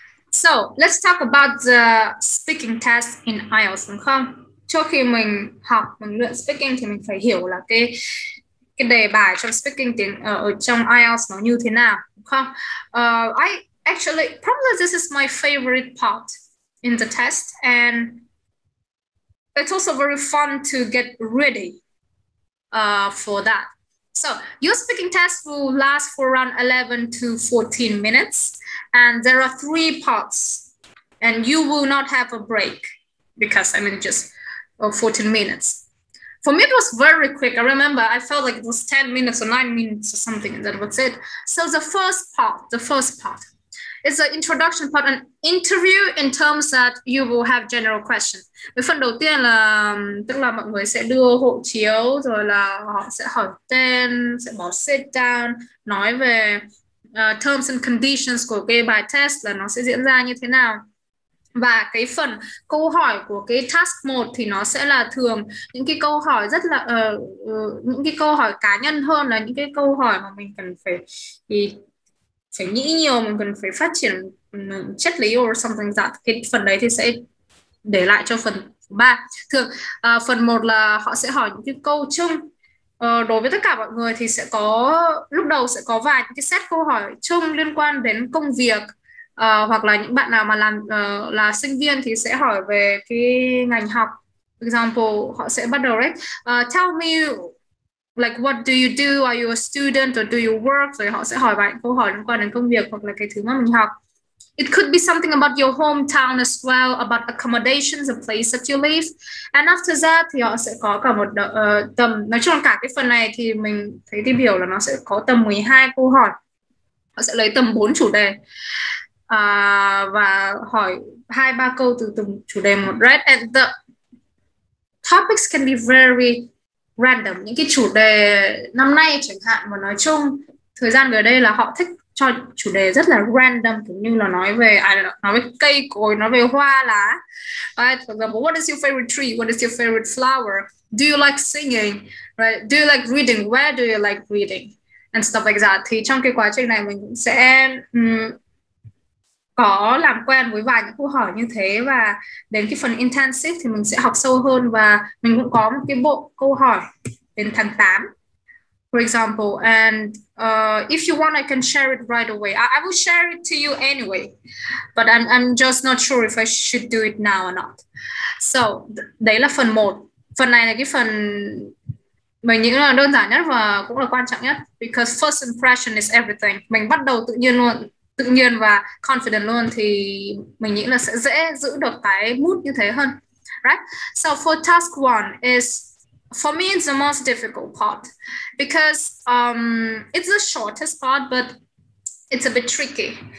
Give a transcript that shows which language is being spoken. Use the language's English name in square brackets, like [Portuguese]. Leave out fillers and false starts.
[English] So let's talk about the speaking test in IELTS, [Vietnamese] đúng không? Trước khi mình học, mình luyện speaking thì mình phải hiểu là cái đề bài trong speaking tiếng ở trong IELTS nó như thế nào, đúng không? [English] Actually, probably this is my favorite part in the test, and it's also very fun to get ready for that. So your speaking test will last for around 11 to 14 minutes, and there are 3 parts, and you will not have a break because just 14 minutes. For me, it was very quick. I remember I felt like it was 10 minutes or 9 minutes or something, and that was it. So the first part is the introduction part, an interview in terms that you will have general questions. [Vietnamese] Cái phần đầu tiên là tức là mọi người sẽ đưa hộ chiếu, rồi là họ sẽ hỏi tên, sẽ bỏ [English] sit down, [Vietnamese] nói về terms and conditions của cái bài test là nó sẽ diễn ra như thế nào. Và cái phần câu hỏi của cái task 1 thì nó sẽ là thường những cái câu hỏi rất là những cái câu hỏi cá nhân hơn là những cái câu hỏi mà mình cần phải nghĩ nhiều, mình cần phải phát triển triết lý [English] or something like that. [Vietnamese] Cái phần đấy thì sẽ để lại cho phần 3. Thường phần 1 là họ sẽ hỏi những cái câu chung. Đối với tất cả mọi người thì sẽ có lúc đầu sẽ có vài những cái set câu hỏi chung liên quan đến công việc, Hoặc là những bạn nào mà làm là sinh viên thì sẽ hỏi về cái ngành học. Example, họ sẽ bắt đầu đấy, [English] tell me like what do you do, are you a student or do you work, [Vietnamese] rồi họ sẽ hỏi bạn câu hỏi liên quan đến công việc hoặc là cái thứ mà mình học. [English] It could be something about your hometown as well, about accommodations, the place that you live. And after that [Vietnamese] thì họ sẽ có cả một tầm, nói chung là cả cái phần này thì mình thấy tìm hiểu là nó sẽ có tầm 12 câu hỏi. Họ sẽ lấy tầm 4 chủ đề và hỏi 2-3 câu từ từng chủ đề một, right? [English] And the topics can be very random. [Vietnamese] Những cái chủ đề năm nay chẳng hạn mà nói chung thời gian gần đây là họ thích cho chủ đề rất là random, kiểu như là nói về nói về cây cối, nói về hoa lá. [English] Right? For example, what is your favorite tree? What is your favorite flower? Do you like singing? Right? Do you like reading? Where do you like reading? And stuff like that. [Vietnamese] Thì trong cái quá trình này mình cũng sẽ có làm quen với vài những câu hỏi như thế, và đến cái phần intensive thì mình sẽ học sâu hơn, và mình cũng có một cái bộ câu hỏi đến tháng 8, [English] for example. And if you want, I can share it right away. I will share it to you anyway, but I'm just not sure if I should do it now or not. [Vietnamese] So đấy là phần 1. Phần này là cái phần mình nghĩ là đơn giản nhất và cũng là quan trọng nhất, [English] because first impression is everything. [Vietnamese] Mình bắt đầu tự nhiên và confident luôn thì mình nghĩ là sẽ dễ giữ được cái mood như thế hơn, right? [English] So for task 1 is, for me it's the most difficult part because it's the shortest part but it's a bit tricky.